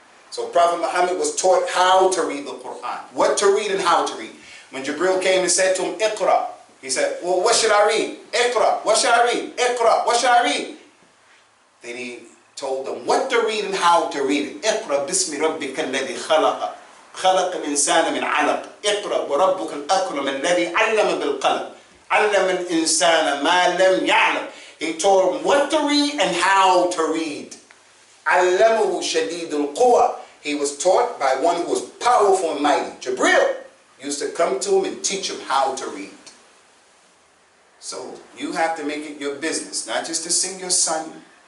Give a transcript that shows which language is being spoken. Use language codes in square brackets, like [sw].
[en] So Prophet Muhammad was taught how to read the Quran. What to read and how to read. When Jibril came and said to him, Iqra. He said, well, what should I read? Iqra. What should I read? Iqra. What should I read? Then he told them what to read and how to read it. [ar] Iqra bismi rabbika alladhi khalaqa. خلق الإنسان من علق. اقرأ وربك الأكرم الذي علم بالقلم. علم الإنسان ما لم يعلم. [en] He told him what to read and how to read. [ar] علمه شديد القوى. [en] He was taught by one who was powerful and mighty. Jibril used to come to him and teach him how to read. So you have to make it your business, not just to sing your son.